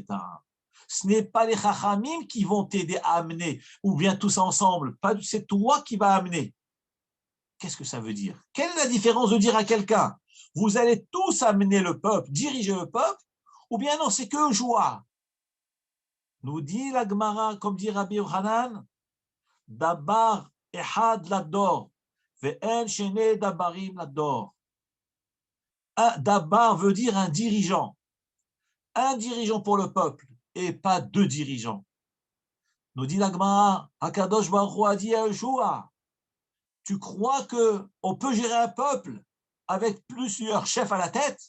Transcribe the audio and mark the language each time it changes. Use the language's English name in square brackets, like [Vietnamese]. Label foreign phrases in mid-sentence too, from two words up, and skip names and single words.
[French] Ce n'est pas les chachamim qui vont t'aider à amener, ou bien tous ensemble. C'est toi qui vas amener. Qu'est-ce que ça veut dire? Quelle est la différence de dire à quelqu'un, vous allez tous amener le peuple, diriger le peuple, ou bien non, c'est que joie. Nous dit la Gemara, comme dit Rabbi Yochanan, [Hebrew] דבר אחד לדור ואין שני דברים לדור. [French] Dabar veut dire un dirigeant pour le peuple, et pas deux dirigeants. Nous dit la Gemara, [Hebrew] הקדוש ברוך הוא [French] a dit à Yoshua, tu crois qu'on peut gérer un peuple avec plusieurs chefs à la tête?